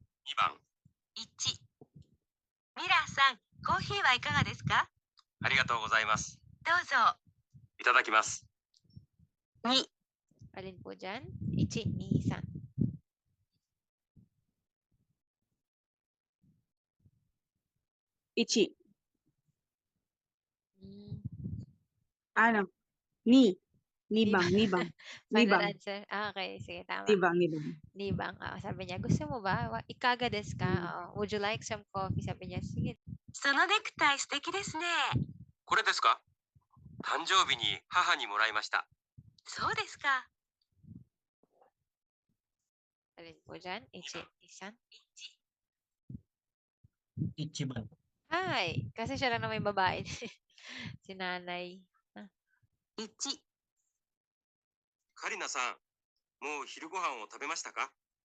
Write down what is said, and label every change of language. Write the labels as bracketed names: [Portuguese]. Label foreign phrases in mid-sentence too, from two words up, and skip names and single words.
[Japanese] 2番。 1。ミラーさん、コーヒーはいかがですか？ありがとうございます。どうぞ。いただきます。 2。 [Filipino] Alin po dyan? 1, 2, 3. 1. Hmm. [Japanese] 2. 2bang. [English] Final [Japanese] 2bang. [Filipino] answer. Okay, sige, tama. [Japanese] 2bang. [Filipino] Nibang. Sabi niya, gusto mo ba? [Japanese] いかがですか? [English] Would you like some coffee? [Filipino] Sabi niya, sige. [Japanese] そのネクタイ素敵ですね。これですか？誕生日に母にもらいました。そうですか。 [Filipino] Alin po dyan? 1, 1. [Japanese] 1番。 [Filipino] Hi! Kasi siya lang naman yung babae. Si nanay. [Japanese] 1。カリナさん、もう昼ご飯を食べましたか？